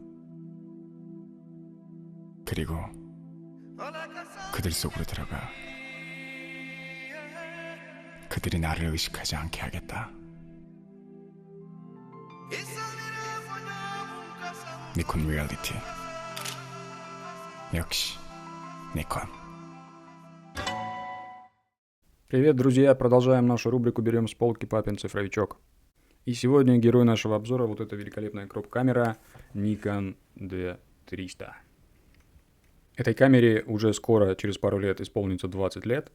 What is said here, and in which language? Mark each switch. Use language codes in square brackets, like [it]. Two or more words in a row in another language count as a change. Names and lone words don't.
[ko] 그리고 그들 속으로 들어가 그들이 나를 의식하지 않게 하겠다. 니콘 리얼리티. 역시 니콘. [ru] Привет, друзья! Продолжаем нашу рубрику «Берем с полки папин цифровичок». И сегодня герой нашего обзора вот эта великолепная кроп-камера Nikon D300. Этой камере уже скоро, через пару лет, исполнится 20 лет.